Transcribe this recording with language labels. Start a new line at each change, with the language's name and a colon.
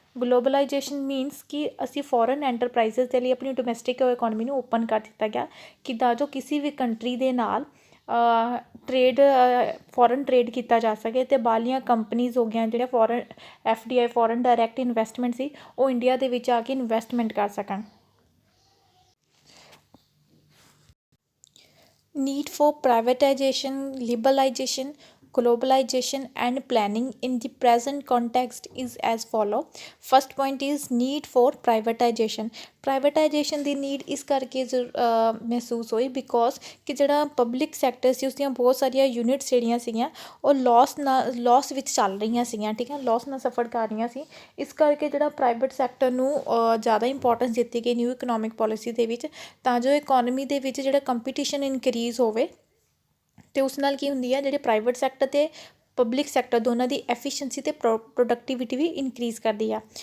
Punjabi: Globalisation means ਕਿ ਅਸੀਂ foreign enterprises ਦੇ ਲਈ ਆਪਣੀ ਡੋਮੈਸਟਿਕ ਇਕੋਨਮੀ ਨੂੰ ਓਪਨ ਕਰ ਦਿੱਤਾ ਗਿਆ ਕਿ ਤਾਂ ਜੋ ਕਿਸੇ ਵੀ ਕੰਟਰੀ ਦੇ ਨਾਲ ਟਰੇਡ ਫੋਰਨ ਟਰੇਡ ਕੀਤਾ ਜਾ ਸਕੇ ਅਤੇ ਬਾਹਰਲੀਆਂ ਕੰਪਨੀਜ਼ ਹੋ ਗਈਆਂ ਜਿਹੜੀਆਂ foreign FDI foreign direct investment ਸੀ ਉਹ ਇੰਡੀਆ ਦੇ ਵਿੱਚ ਆ ਕੇ ਇਨਵੈਸਟਮੈਂਟ ਕਰ ਸਕਣ।
English: Need for privatization, liberalization, globalization and planning in the present context is as follow. First point is need for privatization.
Punjabi: Privatisation ਦੀ need ਇਸ ਕਰਕੇ ਮਹਿਸੂਸ ਹੋਈ ਬਿਕੋਜ਼ ਕਿ ਜਿਹੜਾ ਪਬਲਿਕ ਸੈਕਟਰ ਸੀ ਉਸਦੀਆਂ ਬਹੁਤ ਸਾਰੀਆਂ ਯੂਨਿਟਸ ਜਿਹੜੀਆਂ ਸੀਗੀਆਂ ਉਹ ਲੋਸ ਵਿੱਚ ਚੱਲ ਰਹੀਆਂ ਸੀਗੀਆਂ, ਠੀਕ ਹੈ, ਲੋਸ ਨਾਲ ਸਫਰ ਕਰ ਰਹੀਆਂ ਸੀ। ਇਸ ਕਰਕੇ ਜਿਹੜਾ ਪ੍ਰਾਈਵੇਟ ਸੈਕਟਰ ਨੂੰ ਜ਼ਿਆਦਾ ਇੰਪੋਰਟੈਂਸ ਦਿੱਤੀ ਗਈ ਨਿਊ ਇਕਨੋਮਿਕ ਪੋਲਿਸੀ ਦੇ ਵਿੱਚ ਤਾਂ ਜੋ ਇਕੋਨਮੀ ਦੇ ਵਿੱਚ ਜਿਹੜਾ ਕੰਪੀਟੀਸ਼ਨ ਇਨਕਰੀਜ਼ ਹੋਵੇ ਅਤੇ ਉਸ ਨਾਲ ਕੀ ਹੁੰਦੀ ਹੈ ਜਿਹੜੇ ਪ੍ਰਾਈਵੇਟ ਸੈਕਟਰ ਅਤੇ ਪਬਲਿਕ ਸੈਕਟਰ ਦੋਨਾਂ ਦੀ ਐਫੀਸ਼ੀਐਂਸੀ ਅਤੇ ਪ੍ਰੋਡਕਟੀਵਿਟੀ ਵੀ ਇਨਕਰੀਜ਼ ਕਰਦੀ ਆ।